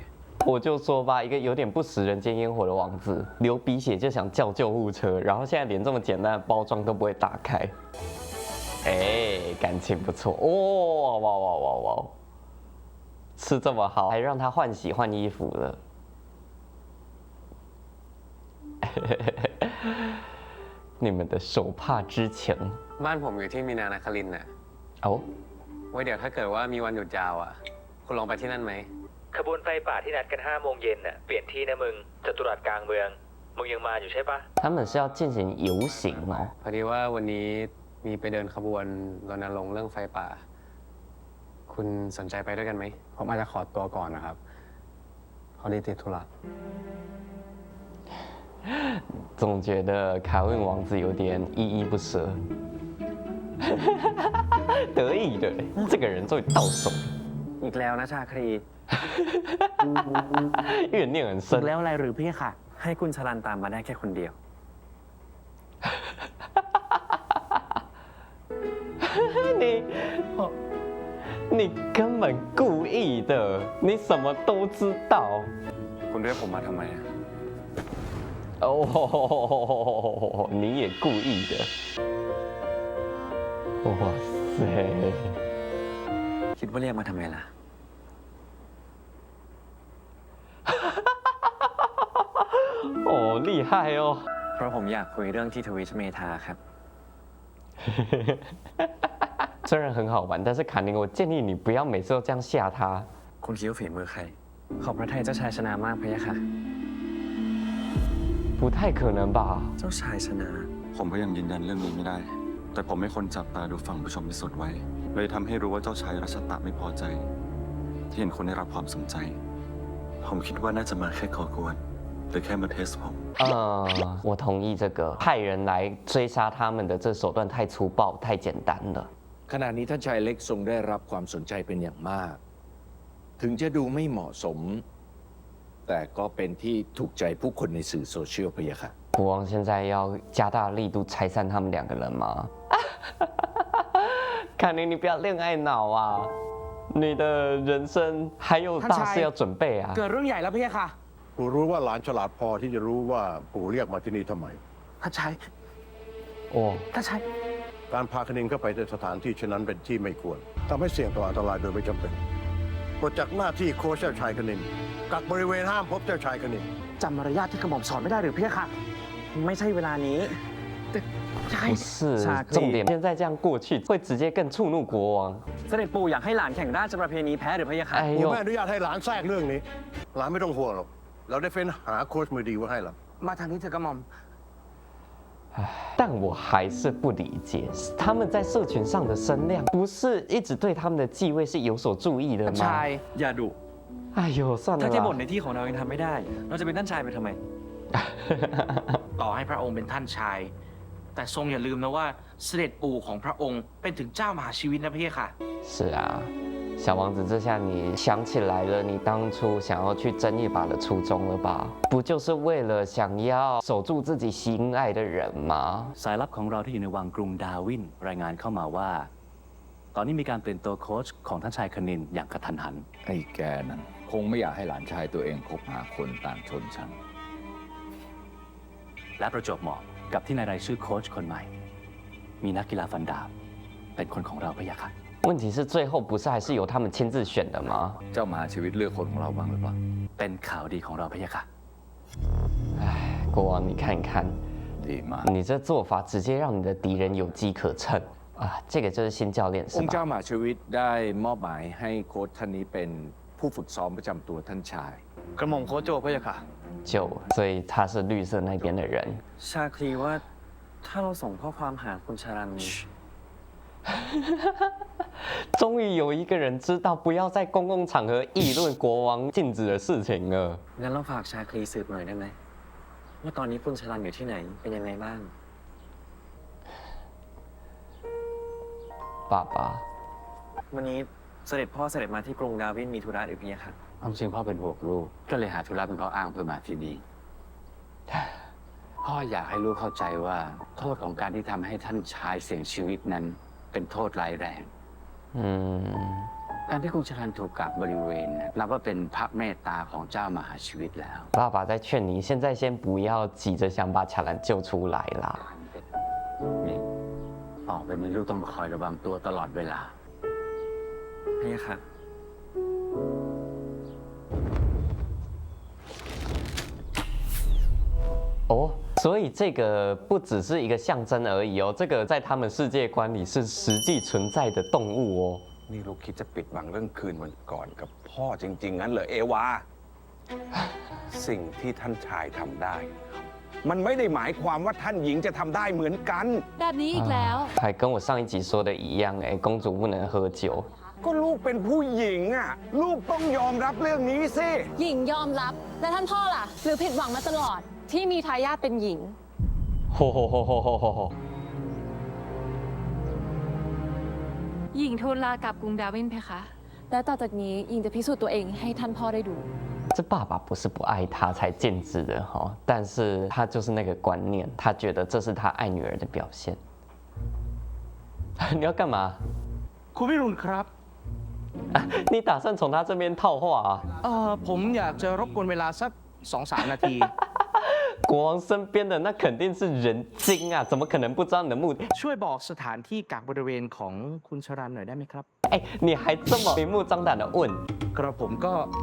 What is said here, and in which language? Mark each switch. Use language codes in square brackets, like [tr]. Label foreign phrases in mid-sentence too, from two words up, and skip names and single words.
[zh] 我就说吧，一个有点不食人间烟火的王子，流鼻血就想叫救护车，然后现在连这么简单的包装都不会打开。哎，感情不错哦，哇哇哇哇！吃这么好，还让他换洗换衣服了。你们的手帕之情 [th] บ้านผมอยู่ที่มีนานาคลินทร์น่ะ 哦， ไว้เดี๋ยวถ้าเกิดว่ามีวันหยุดยาวอ่ะ คุณลองไปที่นั่นไหม ขบวนไฟป่าที่นัดกัน5 โมงเย็นน่ะเปลี่ยนที่นะมึงจตุรัสกลางเมืองมึงยังมาอยู่ใช่ปะ [zh] 他们是要进行游行哦。 [th] พอดีว่าวันนี้มีไปเดินขบวนรณรงค์เรื่องไฟป่า คุณสนใจไปด้วยกันไหม ผมอาจจะขอตัวก่อนนะครับพอดีติดธุระ [zh] 总觉得卡问王子有点依依不舍，得意的，这个人终于到手了， [th] อีกแล้วนะชาครี [zh] 怨念很 อี 深 [th] ก。แล้วอะไรหรือพี่ค่ะ ให้คุณชลันตามมาได้แค่คนเดียว [zh] 你，你根本故意的，你什么都知道。 [th] คุณเรียกผมมาทำไมอ่ะ [zh] 哦，你也故意的。哇塞！ [th] คิดว่าเรียกมาทำไมล่ะ [zh] 哦哦，厉害哦。 [th] เพราะผมอยากคุยเรื่องที่ทวิชเมทาครับ [zh] 虽然很好玩，但是卡宁，我建议你不要每次都这样吓他。 [th] คุณคิดว่าฝีมือใคร ขอบพระทัยเจ้าชายชนะมากพะยะค่ะ [zh] 不太可能吧？ [th] เจ้าชายชนะ ผมก็ยังยืนยันเรื่องนี้ไม่ได้ แต่ผมไม่คนจับตาดูฝั่งผู้ชมที่สุดไว้ เลยทำให้รู้ว่าเจ้าชายรัชตะไม่พอใจ ที่เห็นคนได้รับความสนใจ ผมคิดว่าน่าจะมาแค่ก่อกวนหรือแค่มาเทสผม [zh] 我同意这个，派人来追杀他们的这手段太粗暴、太简单了。 [th] ขณะนี้ท่านชายเล็กทรงได้รับความสนใจเป็นอย่างมาก ถึงจะดูไม่เหมาะสม แต่ก็เป็นที่ถูกใจผู้คนในสื่อโซเชียลพะยะค่ะ [zh] 国王现在要加大力度拆散他们两个人吗？卡宁，你不要恋爱脑啊！你的人生还有大事要准备啊！ [th] เกิดเรื่องใหญ่แล้วพี่ค่ะ ปู่รู้ว่าหลานฉลาดพอที่จะรู้ว่าปู่เรียกมาที่นี่ทำไม ท่านชาย 哦， ท่านชาย การพาคณินเข้าไปในสถานที่เช่นนั้นเป็นที่ไม่ควรทำให้เสี่ยงต่ออันตรายโดยไม่จำเป็นปลดจากหน้าที่โค้ชเจ้าชายคณินกักบริเวณห้ามพบเจ้าชายคณิน จำมารยาทที่กระหม่อมสอนไม่ได้หรือพี่ค่ะ ไม่ใช่เวลานี้ใช่ [zh] 不是，重点现在这样过去会直接更触怒国王。 [th] เสด็จปู่อยากให้หลานแข่งราชประเพณีแพ้หรือพะยะค่ะ 哎 ปู่ 呦 ไม่，อนุญาตให้หลานแทรกเรื่องนี้ หลานไม่ต้องห่วงหรอกเราได้เฟ้นหาโค้ชมือดีไว้ให้แล้ว มาทางนี้เถอะกระหม่อม [zh] 但我还是不理解，他们在社群上的声量，不是一直对他们的继位是有所注意的 [th] ท่าน [zh] 吗 [th] ชาย？ อย่าดุ [zh] 哎呦，算了 [th] ถ้าที่บ่น [zh] 啦。 [th] ในที่ของเรายังทำไม่ได้ เราจะเป็นท่านชายไปทำไม ต่อให้พระองค์เป็นท่านชาย แต่ทรงอย่าลืมนะว่าเสด็จปู่ของพระองค์เป็นถึงเจ้ามหาชีวิตนะพี่ค่ะ [zh] 是啊，小王子，这下你想起来了，你当初想要去争一把的初衷了吧？不就是为了想要守住自己心爱的人吗？ [th] สายลับของเราที่อยู่ในวังกรุงดาวินรายงานเข้ามาว่า ตอนนี้มีการเปลี่ยนตัวโค้ชของท่านชายคณินอย่างกระทันหัน ไอ้แกนั้นคงไม่อยากให้หลานชายตัวเองคบหาคนต่างชนชั้น และประจวบเหมาะกับที่ในรายชื่อโค้ชคนใหม่ มีนักกีฬาฟันดาบเป็นคนของเราพะยะค่ะ [zh] 问题是最后不是还是由他们亲自选的吗？ [th] เจ้ามหาชีวิตเลือกคนของเราบ้างหรือเปล่า เป็นข่าวดีของเราพะยะค่ะ [zh] 哎，国王，你看看， [th] ดีมาก [zh] 你这做法直接让你的敌人有机可乘啊！这个就是新教练 [th] อ [zh] 是 [th] งค์เจ้า [zh] 吧？ [th] มหาชีวิตได้มอบหมายให้โค้ชท่านนี้เป็นผู้ฝึกซ้อมประจำตัวท่านชาย กระหม่อมโคชโจพะยะค่ะ [zh] 就所以他是绿色那边的人。 [th] ชาคลีว่าถ้าเราส่งข้อความหาคุณชารัน [zh] 终于有一个人知道不要在公共场合议论国王禁止的事情了。 [th] งั้นเราฝากชาคลีสืบหน่อยได้ไหมว่าตอนนี้คุณชารันอยู่ที่ไหนเป็นยังไงบ้าง [zh] 爸爸， [th] วันนี้เสด็จพ่อเสด็จมาที่กรุงดาวินมีธุระหรือเปล่าครับ ความจริงพ่อเป็นห่วงลูก ก็เลยหาธุระเป็นข้ออ้างเพื่อมาที่นี่ พ่ออยากให้ลูกเข้าใจว่าโทษของการที่ทำให้ท่านชายเสี่ยงชีวิตนั้นเป็นโทษร้ายแรง 嗯， การที่คุณชลันถูกกักบริเวณนับว่าเป็นพระเมตตาของเจ้ามหาชีวิตแล้ว [zh] 爸爸在劝你，现在先不要急着想把卡兰救出来啦。 [th] นี่ต่อไปนี้ลูกต้องคอยระวังตัวตลอดเวลา พะยะค่ะ [zh] 哦，所以这个不只是一个象征而已哦，这个在他们世界观里是实际存在的动物哦。 [th] นี่ลูกคิดจะปิดบังเรื่องคืนวันก่อนกับพ่อจริงๆงั้นเหรอเอวา สิ่งที่ท่านชายทำได้ มันไม่ได้หมายความว่าท่านหญิงจะทำได้เหมือนกัน แบบนี้อีกแล้ว [zh] 还跟我上一集说的一样，哎，公主不能喝酒。 [th] ก็ลูกเป็นผู้หญิงอ่ะ ลูกต้องยอมรับเรื่องนี้สิ หญิงยอมรับ และท่านพ่อล่ะ หรือผิดหวังมาตลอด ที่มีทายาทเป็นหญิง 吼吼吼吼吼吼吼！ หญิงทูลลากลับกรุงดาวินเพคะ และต่อจากนี้หญิงจะพิสูจน์ตัวเองให้ท่านพ่อได้ดู [zh] 这爸爸不是不爱她才禁止的哈，但是他就是那个观念，他觉得这是他爱女儿的表现。你要干嘛？ [th] คุณวิรุณครับ [zh] 你打算从他这边套话啊？ [th] ผมอยากจะรบกวนเวลาสัก 2-3 นาที [zh] 国王身边的那肯定是人精啊，怎么可能不知道你的目的？ [th] ช่วยบอกสถานที่กักบริเวณของคุณชรันหน่อยได้ไหมครับ [zh] 哎，你还这么明目张胆的问？